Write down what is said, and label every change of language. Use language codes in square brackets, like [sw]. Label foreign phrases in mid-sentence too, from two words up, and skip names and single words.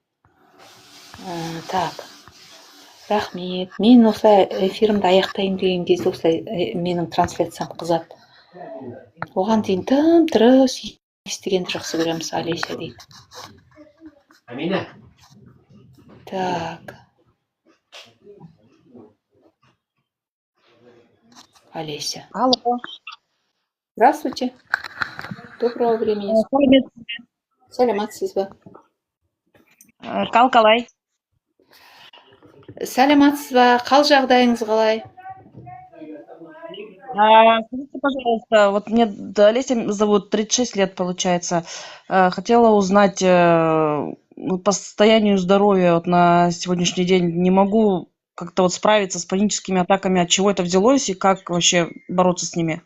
[kk] Так. Рахмет. Мен осылай эфирімді аяқтайын деген кезде осылай менің трансляциям қызады. Оған дейін тым-тырыс естігенді жақсы көреміз, Олеся дейді. Амина. Так. Олеся. [ru] Алло. Здравствуйте. Доброго времени. [kk] Сәлематсыз ба? Қалай? Сәлематсыз ба? Қал жағдайыңыз қалай? [ru] Скажите, пожалуйста, вот мне Олеся зовут, 36 лет получается. Хотела узнать по состоянию здоровья вот на сегодняшний день. Не могу как-то вот справиться с паническими атаками, от чего это взялось и как вообще бороться с ними.